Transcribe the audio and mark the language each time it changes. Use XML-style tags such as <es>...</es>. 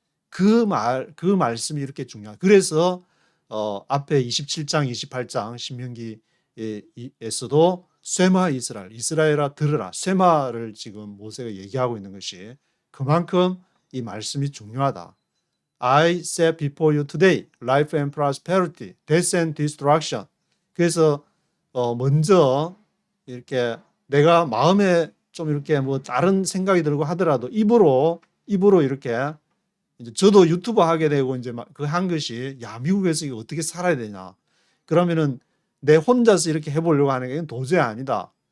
<ko>그 말씀이 이렇게 중요한. 그래서 앞에 27장, 28장 신명기에서도 쇠마 이스라엘아 들으라. 쇠마를 지금 모세가 얘기하고 있는 것이 그만큼 이 말씀이 중요하다.</ko> <en>I set before you today life and prosperity, death and destruction.</en> <ko>그래서 먼저 이렇게 내가 마음에 좀 이렇게 뭐 다른 생각이 들고 하더라도 입으로 이렇게 이제 저도 유튜브 하게 되고 이제 그 한 것이 야 미국에서 이거 어떻게 살아야 되냐. 그러면은 내 혼자서 이렇게 해보려고 하는 게 도저히 아니다.</ko>